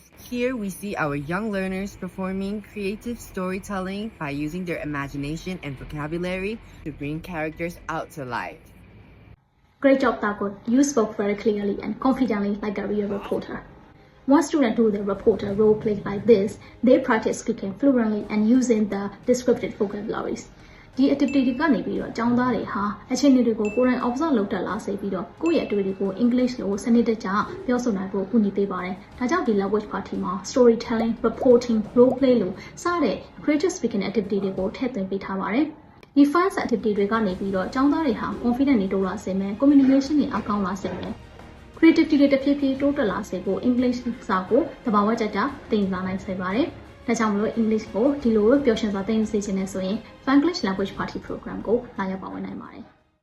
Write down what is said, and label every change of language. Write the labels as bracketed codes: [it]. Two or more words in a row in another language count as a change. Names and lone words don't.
[en] Here we see our young learners performing creative storytelling by using their imagination and vocabulary to bring characters out to life. Great job, Thurgood. You spoke very clearly and confidently like a real reporter. Once students do the reporter role play like this, they practice speaking fluently and using the descriptive vocabularies. [my] ဒီ activity တွေကနေပြီးတော့ကျောင်းသားတွေဟာအခြေအနေတွေကိုကိုယ်တိုင် observe လုပ်တတ်လာစေပြီးတော့ကိုယ့်ရဲ့အတွေ့အကြုံကို English လိုစနစ်တ ကျပြောဆိုနိုင်ဖို့ကူညီပေးပါတယ်။ဒါကြောင့်ဒီ [en] language party [my] မှာ [en] storytelling, reporting, role play [my] လိုစတဲ့ [en] creative speaking activity [my] တွေကိုထည့်သွင်းပေးထားပါတယ်။ဒီ [en] fun activity [my] တွေကနေပြီးတော့ကျောင်းသားတွေဟာ confident တွေတိုးလာစေမယ် communication တွေအကောင်းလာစေမယ်creativity တွေတဖြည်းဖြည်းတိုးတက်လာစေဖို့ English စာကိုတဘာဝကျကျသင်လာနိုင်စေပါတယ်။ဒါကြောင့်မလို့ English ကိုဒီလိုပျော်ရွှင်စွာသင်ယူစေချင်နေဆိုရင် Funglish Language Party Program ကိုလာရောက်ပါဝင်နိုင်ပါတယ်။